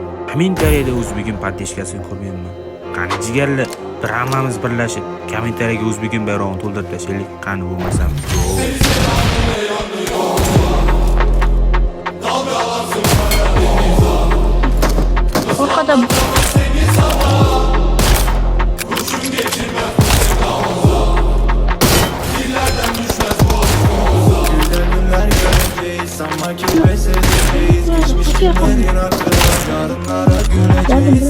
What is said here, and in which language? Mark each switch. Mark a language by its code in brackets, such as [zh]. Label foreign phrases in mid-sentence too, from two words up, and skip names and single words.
[uz] Kommentariyada O'zbegim podeshkasini ko'rganman. Qani jigarlar, bir hammamiz birlashib kommentariyaga O'zbegim bayrog'ini to'ldirib tashlaylik. Qani bo'lmasam. Orqada [tr] Sanma ki pes edeceğiz. Geçmiş günlerin hatırına, yarınlara güleceğiz.